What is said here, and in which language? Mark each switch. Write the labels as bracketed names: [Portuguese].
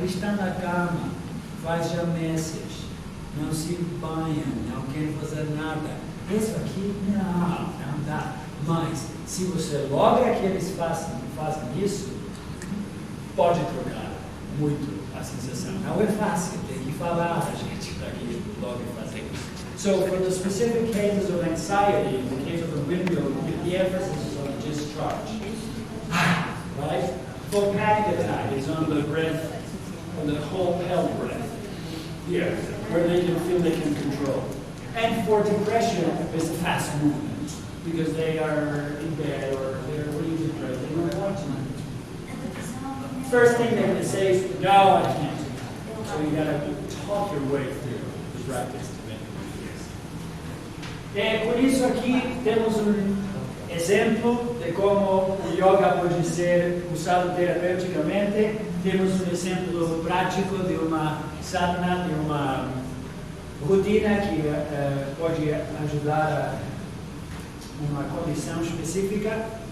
[Portuguese] Eles estão na cama, faz já meses, não se banham, não querem fazer nada. Isso aqui, não dá. Mas, se você logra que eles façam isso, pode trocar muito a sensação. Não é fácil, tem que falar a gente para que logre fazer isso. [English] So, for the specific cases of anxiety, in the case of the windmill, the emphasis is on discharge. Right? For panic attack, it's on the breath, on the whole held breath. Here, where they can feel they can control. And for depression, it's fast movement, because they are in bed or they're really depressed, they don't want to move. First thing they're going to say is, no, I can't. So you got to talk your way through the practice to make it. [Portuguese] Por isso aqui temos exemplo de como o yoga pode ser usado terapeuticamente. Temos exemplo prático de uma sadhana, de uma rotina que pode ajudar a uma condição específica.